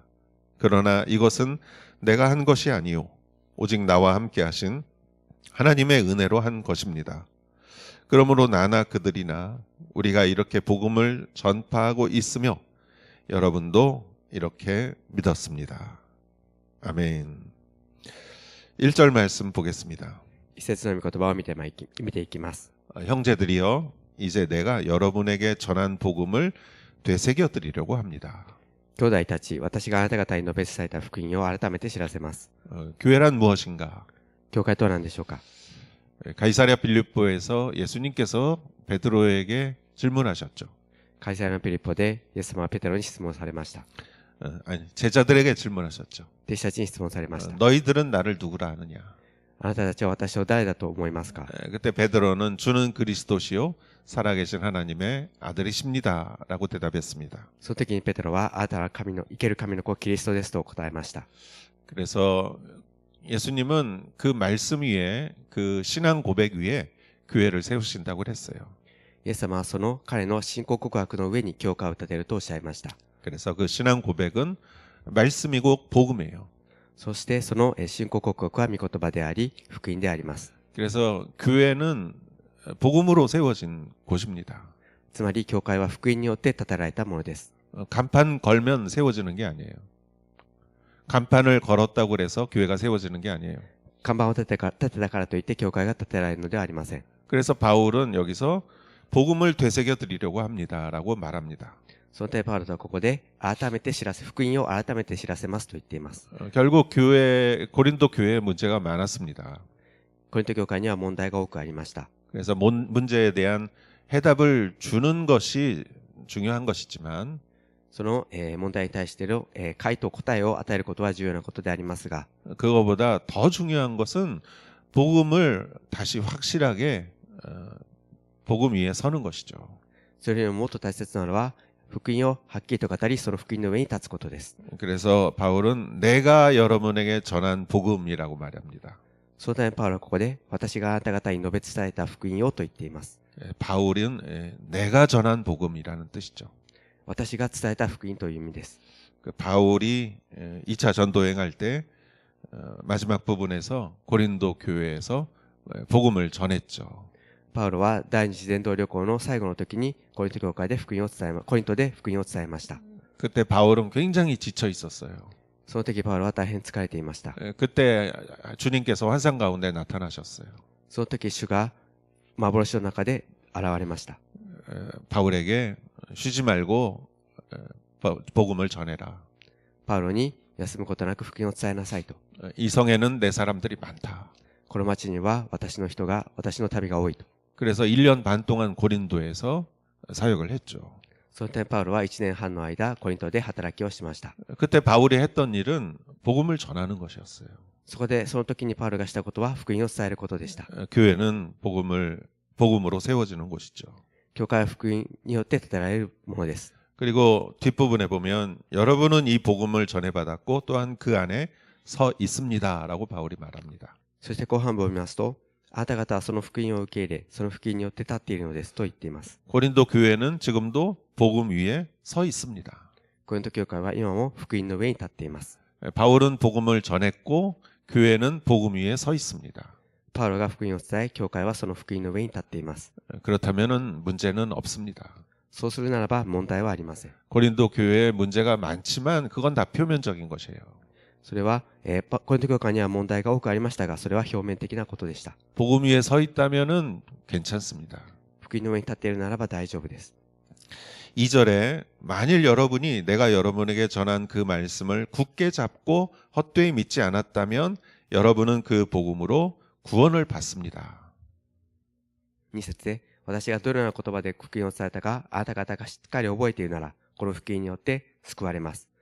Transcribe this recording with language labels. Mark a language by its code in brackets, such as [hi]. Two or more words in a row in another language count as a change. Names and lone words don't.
[ko] 그러나 이것은 내가 한 것이 아니요 오직 나와 함께 하신 하나님의 은혜로 한 것입니다. 그러므로 나나 그들이나 우리가 이렇게 복음을 전파하고 있으며 여러분도 이렇게 믿었습니다. 아멘. 1절 말씀 보겠습니다. [ja] 一節の御言葉を見ていきます。 [ko] 형제들이여, 이제 내가 여러분에게 전한 복음을 되새겨 드리려고 합니다. [ja] 兄弟たち、私があなた方に述べ伝えた福音を改めて知らせます。 [ko] 교회란 무엇인가? [ja] 教会とは何でしょうか。 [ko] 가이사랴 빌립보에서 예수님께서 베드로에게 질문하셨죠. [ja] カイサリアのピリポでイエス様はペテロに質問されました。 [ko] 아니, 제자들에게 질문하셨죠. [ja] 弟子たちに質問されました。 [ko] 너희들은 나를 누구라 하느냐? [ja] あなたたちは私を誰だと思いますか。 [ko] 그때 베드로는 주는 그리스도시요 살아계신 하나님의 아들이십니다 라고 대답했습니다. [ja] その時にペテロはあなたは生ける神の子キリストですと答えました。 [ko] 그래서 예수님은 그 말씀 위에, 그 신앙 고백 위에 교회를 세우신다고 했어요. [ja] イエス様はその彼の信仰告白の上に教会を建てるとおっしゃいました。 [ko] 그래서 그 신앙 고백은 말씀이고 복음이에요. [ja] そしてその信仰告白は御言葉であり、福音であります。 [ko] 그래서 교회는 복음으로 세워진 곳입니다. [ja] つまり、教会は福音によって建てられたものです。 [ko] 간판 걸면 세워지는 게 아니에요. 간판을 걸었다고 그래서 교회가 세워지는 게 아니에요. [ja] 看板を立てたからといって教会が建てられるのではありません。 [ko] 그래서 바울은 여기서 복음을 되새겨 드리려고 합니다라고 말합니다. [ja] その点パウロとはここで福音を改めて知らせますと言っています。 [ko] 결국 고린도 교회에 문제가 많았습니다. [ja] コリント教会には問題が多くありました。 [ko] 그래서 문제에 대한 해답을 주는 것이 중요한 것이지만 [ja] その問題に対しての回答答えを与えることは重要なことでありますが、 [ko] 그거보다 더 중요한 것은 복음을 다시 확실하게 복음 위에 서는 것이죠. [ja] それよりももっと大切なのは福音をはっきりと語り、その福音の上に立つことです。 [ko] 그래서 바울은 내가 여러분에게 전한 복음이라고 말합니다. [ja] そのためパウロはここで私があなた方に述べ伝えた福音をと言っています。 [ko] 바울은 내가 전한 복음이라는 뜻이죠. [ja] 私が伝えた福音という意味です。 [ko] 바울이 2차 전도행할 때 마지막 부분에서 고린도 교회에서 복음을 전했죠. [ja] パウロは第二次伝道旅行の最後の時にコリントで福音を伝えました。 [ko] 그때 바울은 굉장히 지쳐 있었어요. [ja] その時パウロは大変疲れていました。 [ko] 그때 주님께서 환상 가운데 나타나셨어요. [ja] その時主が幻の中で現れました。 [ko] 바울에게 쉬지 말고 복음을 전해라. [ja] パウロに休むことなく福音を伝えなさいと。 [ko] 이 성에는 내 사람들이 많다. [ja] この町には私の旅が多いと。 [ko] 그래서 1년 반 동안 고린도에서 사역을 했죠. [ja] その点パウロは1年半の間コリントで働きをしました。 [ko] 그때 바울이 했던 일은 복음을 전하는 것이었어요. [ja] その時にパウロがしたことは福音を伝えることでした。 [ko] 교회는 복음으로 세워지는 곳이죠. [ja] 教会は福音によって建てられるものです。 [ko] 그리고 뒷부분에 보면 여러분은 이 복음을 전해받았고 또한 그 안에 서 있습니다라고 바울이 말합니다. [ja] そして後半部を見ますと、あなた方はその福音を受け入れ、その福音によって立っているのですと言っています。 [ko] 고린도 교회는 지금도 복음 위에 서 있습니다. [ja] コリント教会は今も福音の上に立っています。 [ko] 바울은 복음을 전했고 교회는 복음 위에 서 있습니다. [ja] パウロが福音を伝え、教会はその福音の上に立っています。 [ko] 그렇다면은 문제는 없습니다. [ja] そうするならば問題はありません。 [ko] 고린도 교회에 문제가 많지만 그건 다 표면적인 것이에요. [ja] それは、コリント教会には問題が多くありましたが、それは表面的なことでした。 [ko] 복음 위에 서 있다면은 괜찮습니다. [ja] 福音の上に立っているならば大丈夫です。 [ko] 2절에 만일 여러분이 내가 여러분에게 전한 그 말씀을 굳게 잡고 헛되이 믿지 않았다면 여러분은 그 복음으로 구원을 받습니다. [ja] 2 節で、私がどのような言葉で福音を伝えたか、あなた方がしっかり覚えているなら、この福音によって救われます。